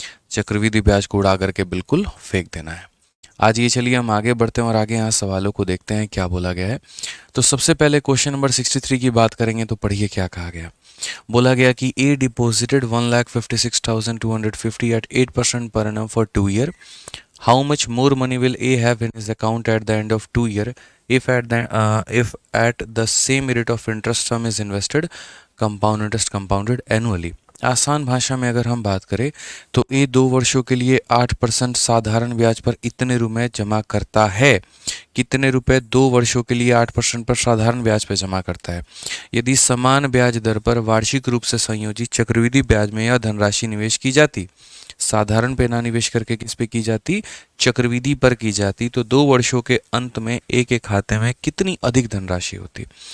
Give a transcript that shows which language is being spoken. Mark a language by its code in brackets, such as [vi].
[hi] चक्रवृद्धि ब्याज को उड़ा करके बिल्कुल फेंक देना है। आज ये, चलिए हम आगे बढ़ते हैं और आगे यहाँ सवालों को देखते हैं क्या बोला गया है। तो सबसे पहले क्वेश्चन नंबर 63 की बात करेंगे, तो पढ़िए क्या कहा गया। बोला गया कि [en] ए deposited 1,56,250 eight 8% पर annum for 2 year. How much more money will A have in his account at the end of 2 year if at the same rate of interest sum is invested, compound interest compounded annually? [hi] आसान भाषा में अगर हम बात करें तो ए 2 वर्षों के लिए 8% साधारण ब्याज पर इतने रुपए जमा करता है। कितने रुपए 2 वर्षों के लिए 8% पर साधारण ब्याज पर जमा करता है? यदि समान ब्याज दर पर वार्षिक रूप से संयोजित चक्रवृद्धि ब्याज में यह धनराशि निवेश की जाती, साधारण पे ना निवेश करके किस पे की जाती, चक्रवृद्धि पर की जाती, तो 2 वर्षों के अंत में एक के खाते में कितनी अधिक धनराशि होती?